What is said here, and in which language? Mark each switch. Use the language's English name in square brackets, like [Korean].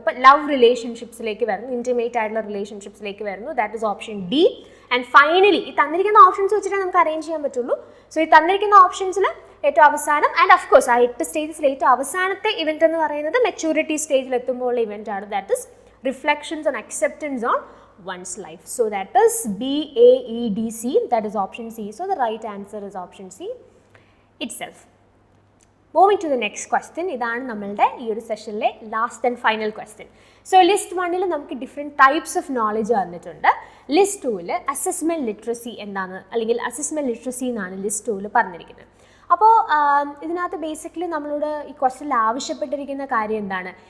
[Malayalam] അപ്പോൾ ലവ് റിലേഷൻഷിപ്സിലേക്ക് വരുന്നു, ഇൻറ്റിമേറ്റ് ആയിട്ടുള്ള റിലേഷൻഷിപ്സിലേക്ക് വരുന്നു. [English] That is option D. [Malayalam] And finally ഈ തന്നിരിക്കുന്ന ഓപ്ഷൻസ് വെച്ചിട്ട് നമുക്ക് അറേഞ്ച് ചെയ്യാൻ പറ്റുള്ളൂ. സോ ഈ തന്നിരിക്കുന്ന ഓപ്ഷൻസിൽ ഏറ്റവും അവസാനം ആൻഡ് ഓഫ് കോഴ്സ് ആ 8 സ്റ്റേജസിൽ ഏറ്റവും അവസാനത്തെ ഇവൻറ്റ് എന്ന് പറയുന്നത് മെച്യൂരിറ്റി സ്റ്റേജിൽ എത്തുമ്പോഴുള്ള ഇവൻ്റ് ആണ്. [English] That is reflections and acceptance on one's life. So that is BAEDC, that is option C. So the right answer is option C itself. Moving to the next question, [Malayalam] ഇതാണ് നമ്മളുടെ ഈ ഒരു സെഷനിലെ last and final question. So list 1 നമുക്ക് different types of knowledge വന്നിട്ടുണ്ട്. List 2 assessment literacy എന്താണ്, അല്ലെങ്കിൽ assessment literacy എന്നാണ് list 2 പറഞ്ഞിരിക്കുന്നത്. അപ്പോൾ ഇതിനകത്ത് ബേസിക്കലി നമ്മളോട് ഈ ക്വസ്റ്റ്യനിൽ ആവശ്യപ്പെട്ടിരിക്കുന്ന കാര്യം എന്താണ്?